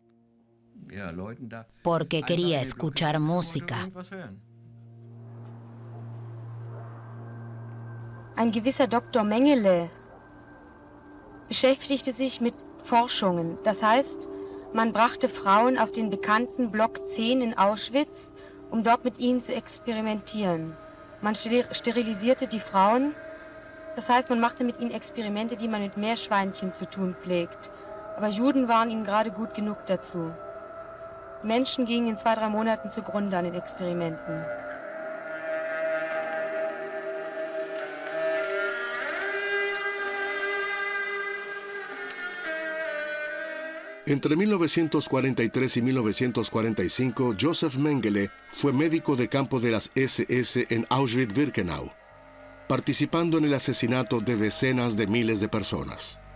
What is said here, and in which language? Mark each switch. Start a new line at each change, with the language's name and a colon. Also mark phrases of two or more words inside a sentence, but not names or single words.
Spanish: porque quería escuchar música.
German: Ein gewisser Dr. Mengele beschäftigte sich mit Forschungen. Das heißt, man brachte Frauen auf den bekannten Block 10 in Auschwitz, um dort mit ihnen zu experimentieren. Man sterilisierte die Frauen. Das heißt, man machte mit ihnen Experimente, die man mit Meerschweinchen zu tun pflegt. Aber Juden waren ihnen gerade gut genug dazu. Menschen gingen in 2-3 Monaten zugrunde an den Experimenten.
Spanish: Entre 1943 y 1945, Josef Mengele fue médico de campo de las SS en Auschwitz-Birkenau, participando en el asesinato de decenas de miles de personas.